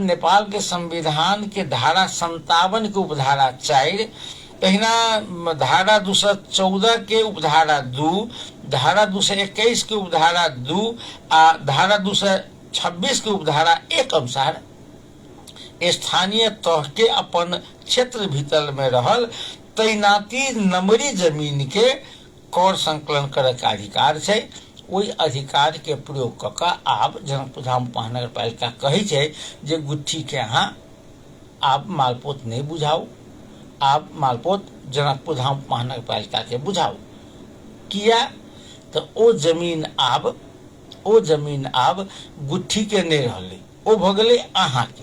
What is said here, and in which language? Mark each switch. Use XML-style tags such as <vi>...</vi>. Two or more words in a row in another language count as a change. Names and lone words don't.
<mai>नेपाल के संविधान के धारा 57 के उपधारा 4, तहिना धारा 214 के उपधारा 2, धारा 221 के उपधारा 2 आ धारा 226 के उपधारा 1 अनुसार स्थानीय तह के अपन क्षेत्र भीतर में रहल तैनाती नंबरी जमीन के कर संकलन करे के अधिकार छै। ओहि अधिकार के प्रयोग क के आब जनकपुर धाम महानगर पालिका कहे छै जे गुट्ठी के अहाँ आब मालपोत नहीं बुझाऊ, आब मालपोत जनकपुर धाम महानगर पालिका के बुझाऊ। किया तो ओ जमीन आब गुट्ठी के नहीं रहले, ओ भ गेलै अहाँ के।</mai>